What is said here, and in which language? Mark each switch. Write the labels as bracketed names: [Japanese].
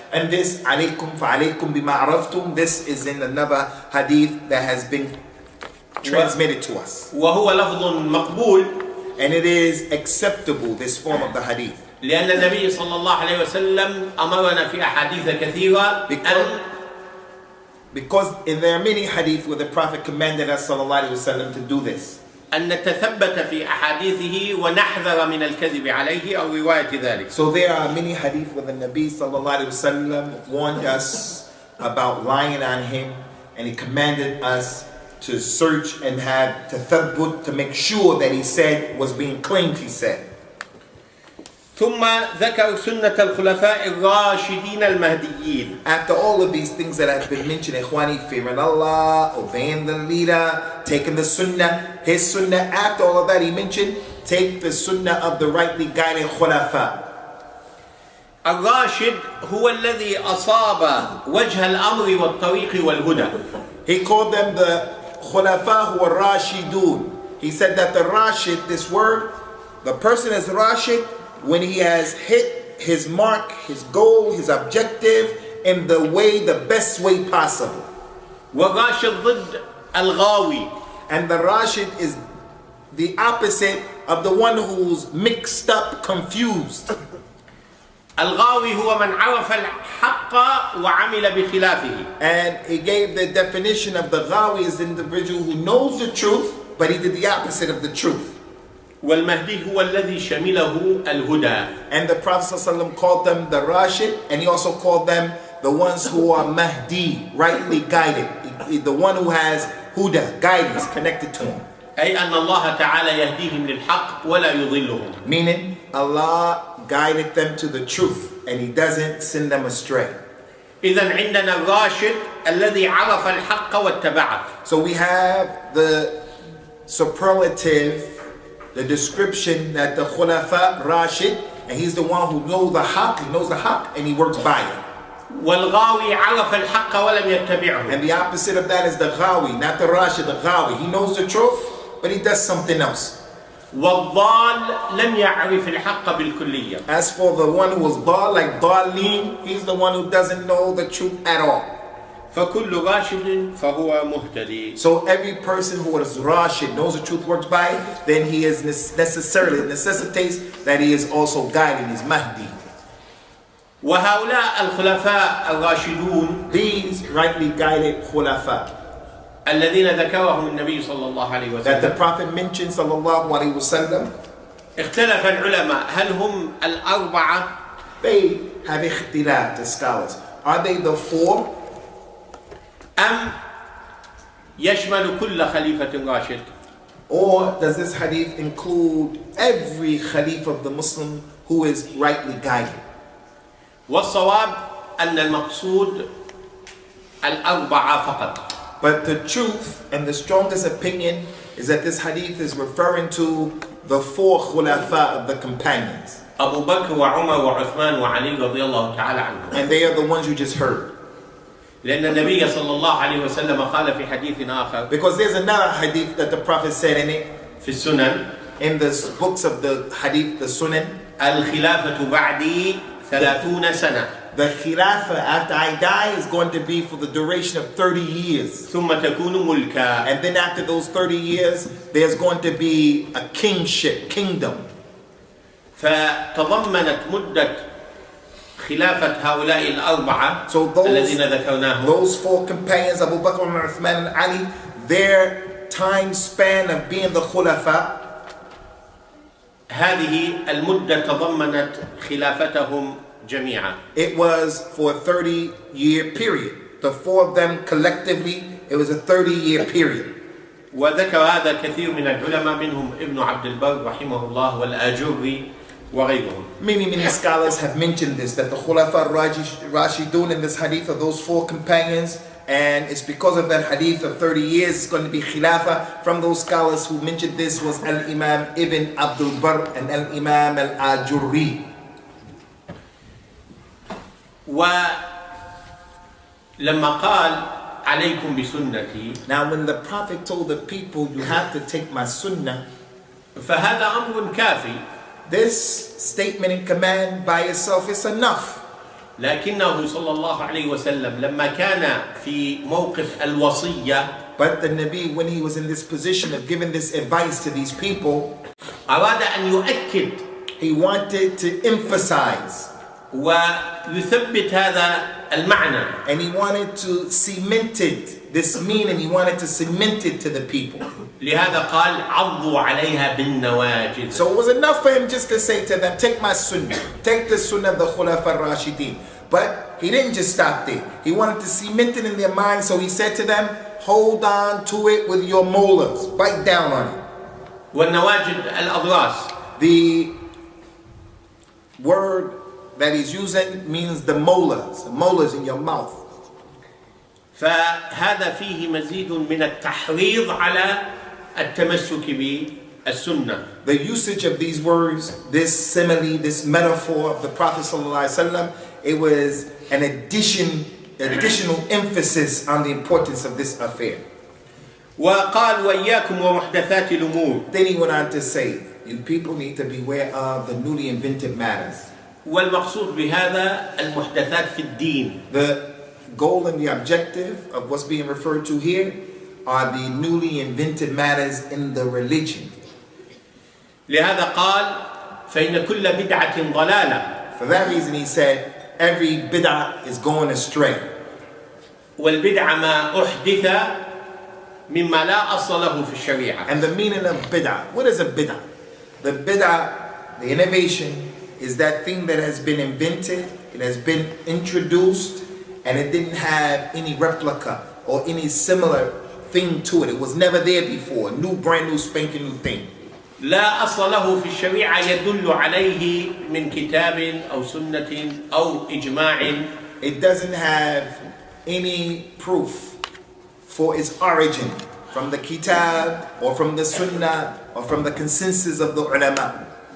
[English] And this alaykum [Arabic] فعليكم بما عرفتم, [English] this is in another hadith that has been transmitted to us. [Arabic] وهو لفظ مقبول. [English] And it is acceptable, this form of the hadith. [Arabic] لأن النبي صلى الله عليه وسلم أمرنا في أحاديث كثيرة [English] because there are many hadith where the Prophet commanded us sallallahu alaihi wasallam to do this. [Arabic] أن نتثبت في أحاديثه ونحذر من الكذب عليه أو رواية ذلك. [English] So there are many hadith where the Nabi sallallahu alaihi wasallam warned us about lying on him, and he commanded us to search and have tathabbut to make sure that he said was being claimed he said. [Arabic] ثم ذكر سنة الخلفاء الراشدين المهديين. [English] After all of these things that have been mentioned, ikhwani, fearing Allah, obeying the leader, taking the sunnah, his sunnah, after all of that he mentioned, take the sunnah of the rightly guided khulafa. [Arabic] الراشد هو الذي أصاب وجه الأمر والطريق والهدى. [English] He called them the khulafa who are rashidun. He said that the rashid, this word, the person is rashid when he has hit his mark, his goal, his objective in the way, the best way possible. [Arabic] والراشد ضد الغاوي. [English] And the rashid is the opposite of the one who's mixed up, confused. [Arabic] الغاوي هو من عرف الحق وعمل بخلافه. [English] And he gave the definition of the ghawi as the individual who knows the truth, but he did the opposite of the truth. [Arabic] والمهدي هو الذي شمله الهدى. [English] And the Prophet ﷺ called them the Rashid, and he also called them the ones who are Mahdi, rightly guided. He the one who has huda, guidance connected to him. [Arabic] أي أن الله تعالى يهديهم للحق ولا يضلهم. [English] Meaning Allah guided them to the truth and He doesn't send them astray. [Arabic] إذن عندنا الراشد الذي عرف الحق واتبعه. [English] So we have the superlative, the description that the Khulafa Rashid, and he's the one who knows the haqq, he knows the haqq and he works by it. [Arabic] والغاوي عرف الحق ولم يتبعه. [English] And the opposite of that is the ghawi, not the Rashid, the ghawi. He knows the truth, but he does something else. [Arabic] والضال لم يعرف الحق بالكلية. [English] As for the one who was dal, like dalin, he's the one who doesn't know the truth at all. [Arabic] فكل راشد فهو مهتدي. [English] So every person who is Rashid, knows the truth, works by it, then he is necessitates that he is also guided, he's Mahdi. [Arabic] وهؤلاء الخلفاء الراشدون [English] These rightly guided khulafa [Arabic] الذين ذكرهم النبي صلى الله عليه [English] that the [Arabic] وسلم [English] Prophet mentioned sallallahu alaihi wasallam, [Arabic] اختلف العلماء هل هم الأربعة [English] they have ikhtilaf, the scholars. Are they the four? [Arabic] أم يشمل كل خليفة راشد؟ [English] Or does this hadith include every Khalifa of the Muslim who is rightly guided? [Arabic] والصواب أن المقصود الأربعة فقط. [English] But the truth and the strongest opinion is that this hadith is referring to the four khulafa of the companions. [Arabic] أبو بكر وعمر وعثمان وعلي رضي الله تعالى عنهم. [English] And they are the ones you just heard. [Arabic] لأن النبي صلى الله عليه وسلم قال في حديث آخر [English] Because there's another hadith that the Prophet said in it, [Arabic] في السنن [English] in the books of the hadith, the Sunnah, [Arabic] الخلافة بعدي 30 سنة. [English] the khilafah after I die is going to be for the duration of 30 years. [Arabic] ثم تكون ملكا. [English] And then after those 30 years, there's going to be a kingship, kingdom. [Arabic] فتضمنت مدة خلافة هؤلاء الأربعة [English] So [Arabic] الذين ذكرناهم [English] those four companions, Abu Bakr, Umar, Uthman, and Ali, their time span of being the khulafa, [Arabic] هذه المدة تضمنت خلافتهم جميعا. [English] it was for a 30-year period. The four of them collectively, it was a 30-year period. [Arabic] وذكر هذا كثير من العلماء منهم ابن عبد البر رحمه الله والآجري وغيرهم. [English] Many scholars have mentioned this, that the Khulafa Rashidun in this hadith are those four companions, and it's because of that hadith of 30 years it's going to be Khilafah. From those scholars who mentioned this was Al-Imam Ibn Abdul Barr and Al-Imam Al-Ajurri. [Arabic] ولما قال عليكم بسنتي. [English] Now when the Prophet told the people, you have to take my sunnah, [Arabic] فهذا أمر كافي. [English] this statement and command by itself is enough. [Arabic] لكنه صلى الله عليه وسلم لما كان في موقف الوصية [English] But the Nabi, when he was in this position of giving this advice to these people, [Arabic] أراد أن يؤكد [English] he wanted to emphasize [Arabic] ويثبت هذا المعنى. [English] and he wanted to cement it, this meaning, he wanted to cement it to the people. [Arabic] لهذا قال عضوا عليها بالنواجذ. [English] So it was enough for him just to say to them, take my sunnah, take the sunnah of the Khulafa Rashidin. But he didn't just stop there. He wanted to cement it in their mind, so he said to them, hold on to it with your molars, bite down on it. [Arabic] والنواجذ الأضراس. [English] The word that he's using means the molars in your mouth. [Arabic] فهذا فيه مزيد من التحريض على التمسك بالسنة. [English] The usage of these words, this simile, this metaphor of the Prophet ﷺ, it was an additional emphasis on the importance of this affair. [Arabic] وقال وإياكم ومحدثات الأمور. [English] Then he went on to say, you people need to beware of the newly invented matters. [Arabic] والمقصود بهذا المحدثات في الدين. [English] The goal and the objective of what's being referred to here are the newly invented matters in the religion. [Arabic] لهذا قال فإن كل بدعة ضلالة. [English] For that reason he said, every bid'ah is going astray. والبدعة ما أحدث مما لا أصل له في الشريعة. And the meaning of bid'ah, what is a bid'ah? The bid'ah, the innovation, is that thing that has been invented, it has been introduced, and it didn't have any replica or any similar thing to it. It was never there before. New, brand new, spanking new thing. [Arabic] لا أصل له في الشريعة يدل عليه من كتاب أو سنة أو إجماع. [English] It doesn't have any proof for its origin from the kitab or from the sunnah or from the consensus of the ulama.